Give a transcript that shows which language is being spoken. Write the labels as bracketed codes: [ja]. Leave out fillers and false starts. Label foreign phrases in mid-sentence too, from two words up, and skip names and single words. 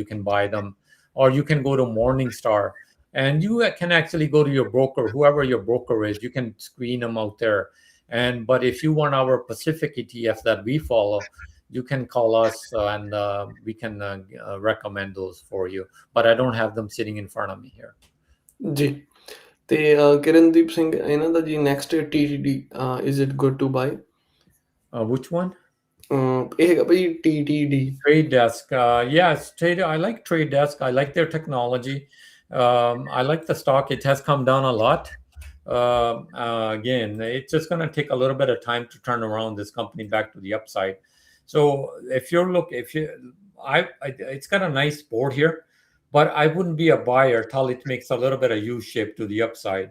[en] You can buy them, or you can go to Morningstar, and you can actually go to your broker, whoever your broker is. You can screen them out there. But if you want our Pacific ETFs that we follow, you can call us and we can recommend those for you. But I don't have them sitting in front of me here. [pa] ਜੀ ਤੇ ਕਿਰਨਦੀਪ ਸਿੰਘ ਇਹਨਾਂ ਦਾ ਜੀ ਨੈਕਸਟ TTD, [en] is it good to buy? Which one? [pa] ਇਹ ਹੈਗਾ ਭਾਈ TTD. [en] Trade Desk. Yes, I like Trade Desk. I like their technology. I like the stock. It has come down a lot. Again, it's just going to take a little bit of time to turn around this company back to the upside. So it's got a nice board here, but I wouldn't be a buyer till it makes a little bit of U shape to the upside.